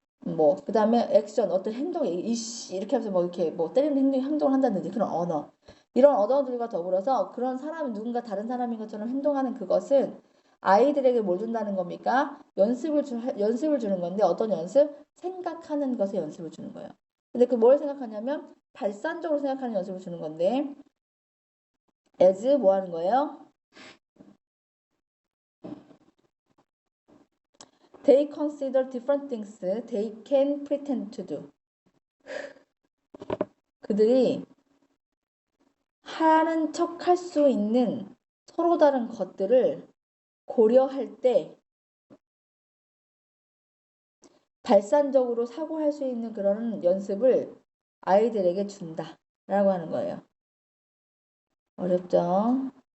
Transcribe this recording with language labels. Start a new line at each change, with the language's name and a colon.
Korean: 뭐 그다음에 액션 어떤 행동에 이씨 이렇게 하면서 뭐 이렇게 뭐 때리는 행동을 한다든지 그런 언어 이런 언어들과 더불어서 그런 사람이 누군가 다른 사람인 것처럼 행동하는 그것은 아이들에게 뭘 준다는 겁니까? 연습을 주는 건데 어떤 연습? 생각하는 것에 연습을 주는 거예요. 근데 그 뭘 생각하냐면 발산적으로 생각하는 연습을 주는 건데 as 뭐 하는 거예요?
English: They consider different things they can pretend to do.
Korean: 그들이 하는 척 할 수 있는 서로 다른 것들을 고려할 때 발산적으로 사고할 수 있는 그런 연습을 아이들에게 준다 라고 하는 거예요. 어렵죠?